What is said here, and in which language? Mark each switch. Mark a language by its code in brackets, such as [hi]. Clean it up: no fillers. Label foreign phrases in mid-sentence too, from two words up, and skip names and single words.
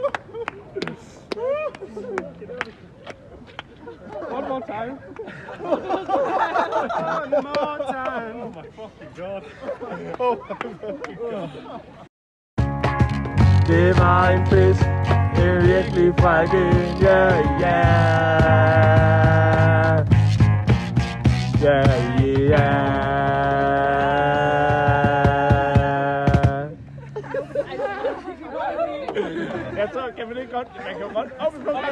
[en] One more time. One more time. Oh my fucking god. Oh my fucking god. [da] Det var en fisk, en virkelig fræk en, ja, ja. Ja, ja. Jeg tror, kan man ikke godt, man kan godt op på den.